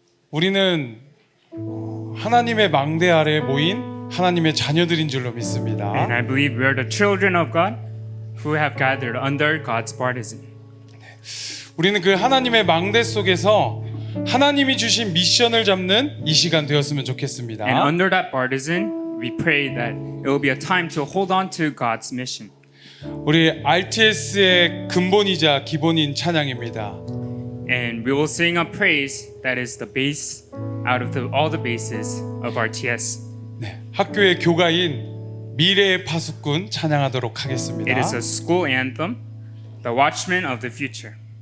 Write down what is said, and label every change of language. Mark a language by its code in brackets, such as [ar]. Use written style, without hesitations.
[ko] 우리는 하나님의 망대 아래에 모인 하나님의 자녀들인 줄로 믿습니다. [en] And I believe we are the children of God who have gathered under God's partisan. [ko] 우리는 그 하나님의 망대 속에서 하나님이 주신 미션을 잡는 이 시간 되었으면 좋겠습니다. [en] And under that partisan, we pray that it will be a time to hold on to God's mission. [ko] 우리 RTS의 근본이자 기본인 찬양입니다. [en] And we will sing a praise that is the base out of all the bases of RTS. [ko] 네, 학교의 교가인 미래의 파수꾼 찬양하도록 하겠습니다. [en] It is a school anthem, the watchman of the future.